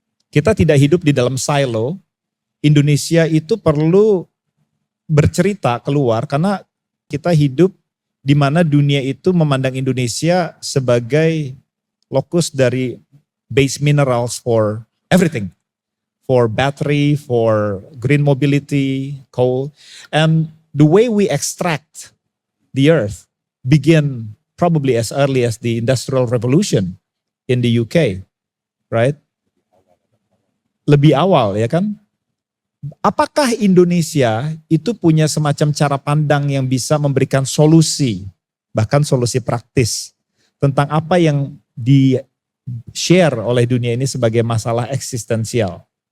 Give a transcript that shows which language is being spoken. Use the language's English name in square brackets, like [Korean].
[Indonesian] Kita tidak hidup di dalam silo. Indonesia itu perlu bercerita keluar karena kita hidup di mana dunia itu memandang Indonesia sebagai lokus dari [English] base minerals for everything. For battery, for green mobility, coal. And the way we extract the earth begin probably as early as the Industrial Revolution in the UK, right? [Indonesian] Lebih awal ya kan? Apakah Indonesia itu punya semacam cara pandang yang bisa memberikan solusi, bahkan solusi praktis tentang apa yang di-share oleh dunia ini sebagai masalah eksistensial?